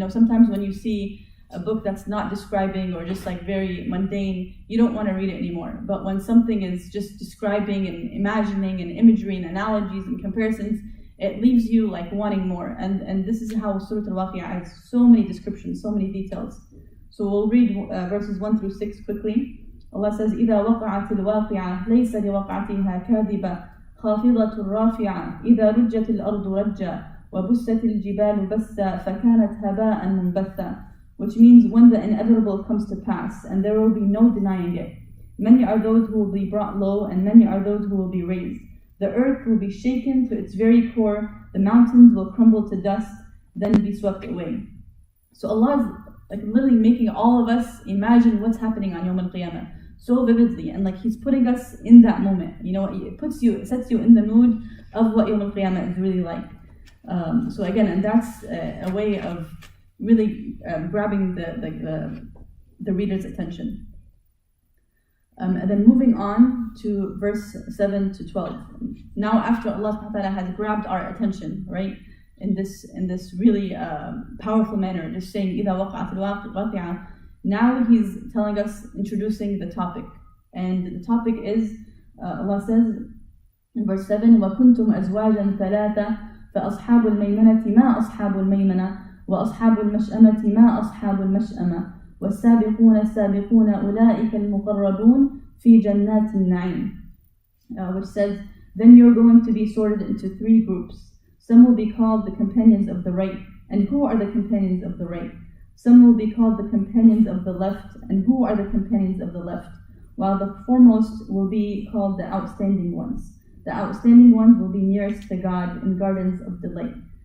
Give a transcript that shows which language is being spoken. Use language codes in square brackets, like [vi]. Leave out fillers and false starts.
[en] Sometimes when you see a book that's not describing or just like very mundane, you don't want to read it anymore. But when something is just describing and imagining and imagery and analogies and comparisons, it leaves you like wanting more. And this is how Surah Al-Waqi'ah has so many descriptions, so many details. So we'll read verses 1 through 6 quickly. [ar] Allah says, إِذَا وَقَعَتِ الْوَاقِعَةِ لَيْسَ لِوَقْعَتِهَا كَاذِبَةٌ خافضة رافعة إذا رجت الأرض رجا وبست الجبال بسا فكانت هباء منبثا. [en] Which means when the inevitable comes to pass, and there will be no denying it. Many are those who will be brought low, and many are those who will be raised. The earth will be shaken to its very core, the mountains will crumble to dust, then be swept away. So Allah is like literally making all of us imagine what's happening on Yawm al-Qiyamah so vividly, and like He's putting us in that moment. It sets you in the mood of what Yawm al-Qiyamah is really like. So again, and that's a way of really grabbing the reader's attention. And then moving on to verse 7 to 12. Now, after Allah subhanahu wa ta'ala has grabbed our attention, right, in this really powerful manner, just saying [ar] إِذَا وَقَعَتِ الْوَاقِعَةِ, [en] now He's telling us, introducing the topic. And the topic is, Allah says in verse 7, [ar] وَكُنْتُمْ أَزْوَاجًا ثَلَاثًا فَأَصْحَابُ الْمَيْمَنَةِ مَا أَصْحَابُ الْمَيْمَنَةِ وَأَصْحَابُ الْمَشْأَمَةِ مَا أَصْحَابُ الْمَشْأَمَةِ وَالسَّابِقُونَ السَّابِقُونَ أُولَٰئِكَ الْمُقَرَّبُونَ فِي جَنَّاتِ النَّعِيمِ, [en] which says, then you're going to be sorted into 3 groups. Some will be called the companions of the right. And who are the companions of the right? Some will be called the companions of the left. And who are the companions of the left? While the foremost will be called the outstanding ones. The outstanding ones will be nearest to God in gardens of delight.